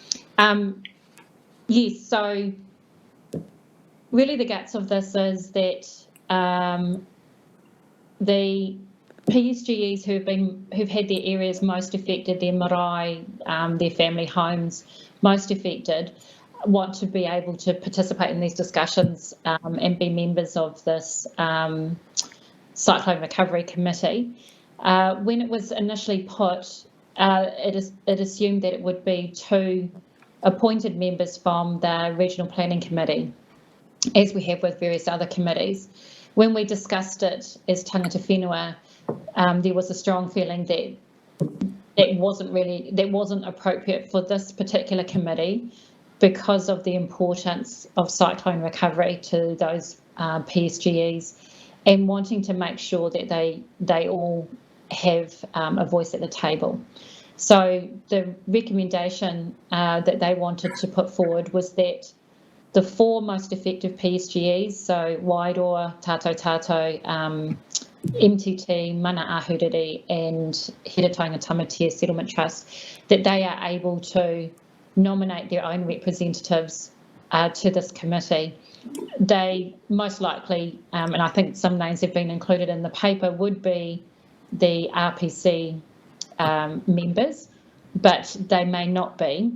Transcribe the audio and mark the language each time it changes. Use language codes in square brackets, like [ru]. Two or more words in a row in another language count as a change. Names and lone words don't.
[en] Yes, so really the guts of this is that the PSGEs who've had their areas most affected, their marae, their family homes most affected, want to be able to participate in these discussions and be members of this Cyclone Recovery Committee. When it was initially put, it assumed that it would be 2 appointed members from the Regional Planning Committee, as we have with various other committees. when we discussed it as [mi] tangata whenua, [en] there was a strong feeling that that wasn't appropriate for this particular committee because of the importance of cyclone recovery to those PSGEs, and wanting to make sure that they all have a voice at the table. So the recommendation that they wanted to put forward was that the 4 most effective PSGEs, so Wairoa, Tātou Tātou, MTT, Mana Ahuriri and Heretaunga Tamatea Settlement Trust, that they are able to nominate their own representatives to this committee. They most likely, and I think some names have been included in the paper, would be the RPC members, but they may not be.